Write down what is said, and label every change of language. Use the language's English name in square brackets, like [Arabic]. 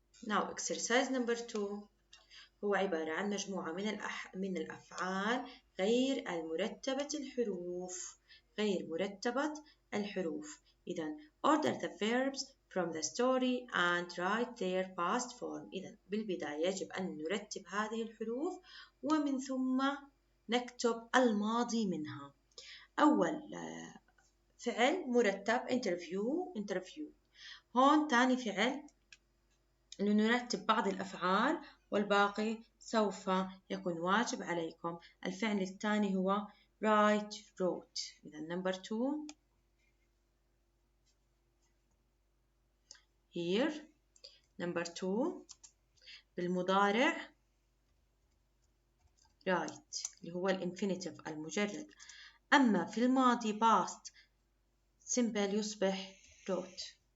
[English] Now exercise number 2 [Arabic] هو عبارة عن مجموعة من الأفعال غير المرتبة الحروف. غير مرتبة الحروف. إذا [English] order the verbs from the story and write their past form. [Arabic] إذا بالبداية يجب أن نرتب هذه الحروف ومن ثم نكتب الماضي منها. أول فعل مرتب interview. هون تاني فعل إنه نرتب بعض الأفعال والباقي سوف يكون واجب عليكم. الفعل الثاني هو wrote. إذا [English] number 2 here. number 2 [Arabic] بالمضارع write اللي هو الانفينيتيف المجرد. أما في الماضي past simple يصبح wrote.